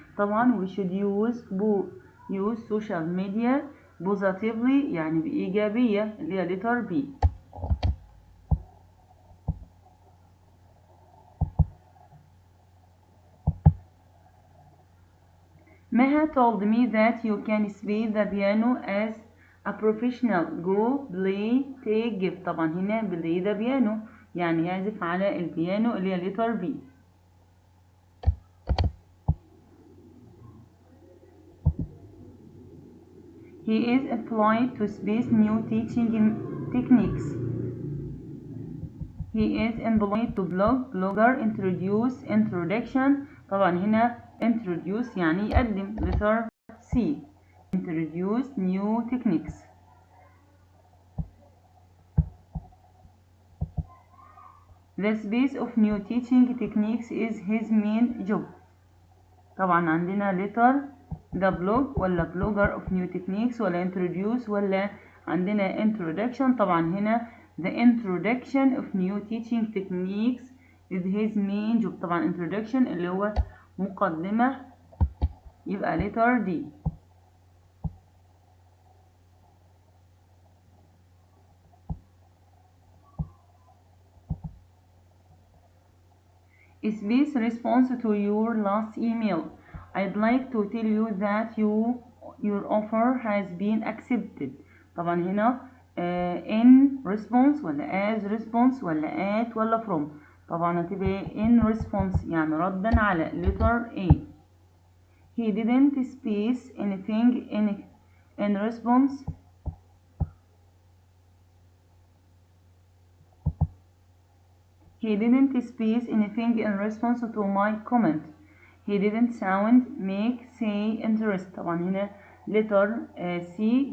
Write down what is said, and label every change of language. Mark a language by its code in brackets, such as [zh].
[en] طبعا we should use social media positively [ar] يعني بإيجابية اللي هي [en] letter B. Meha told me that you can play the piano as a professional. Go play take give. [ar] طبعا هنا [en] play the piano [ar] يعني يعزف على البيانو اللي هي letter B. [en] He is applied to space new teaching techniques. He is employed to blogger introduction. [ar] طبعا هنا [en] introduce [ar] يعني يقدم [en] letter C introduce new techniques. The space of new teaching techniques is his main job. [ar] طبعا عندنا [en] letter the blog ولا blogger of new techniques ولا introduce ولا عندنا introduction. [ar] طبعا هنا [en] the introduction of new teaching techniques is his main job. [ar] طبعا introduction اللي هو مقدمة يبقى letter D. [en] Space response to your last email. I'd like to tell you that your offer has been accepted. [ar] طبعا هنا [en] in response ولا as response ولا at ولا from. [ar] طبعا هتبقى in response يعني ردا على letter A. [en] He didn't space anything in response. He didn't space anything in response to my comment. He didn't sound, make, say, interest. [ar] طبعا هنا [en] letter C.